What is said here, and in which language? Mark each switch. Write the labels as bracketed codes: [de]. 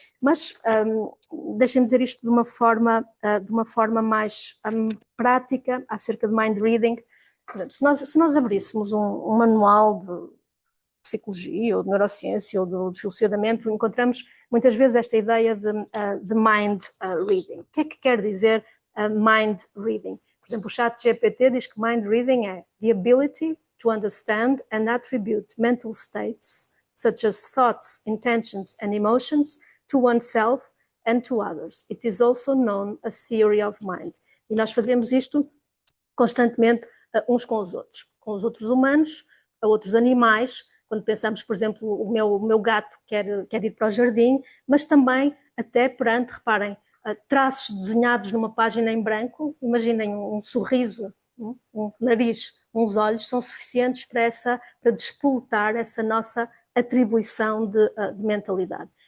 [pt] Mas deixem-me dizer isto de uma forma mais prática acerca de mind reading. Portanto, se nós abríssemos um manual de psicologia ou de neurociência ou de filosofia da mente, encontramos muitas vezes esta ideia de mind reading. O que é que quer dizer mind reading? Por exemplo, o ChatGPT diz que mind reading é [en] the ability to understand and attribute mental states, such as thoughts, intentions and emotions, to oneself and to others. It is also known as theory of mind. [pt] E nós fazemos isto constantemente uns com os outros humanos, a outros animais. Quando pensamos, por exemplo, o meu gato quer ir para o jardim, mas também até perante, reparem, traços desenhados numa página em branco, imaginem um sorriso, um nariz, uns olhos, são suficientes para despoletar essa nossa atribuição de mentalidade.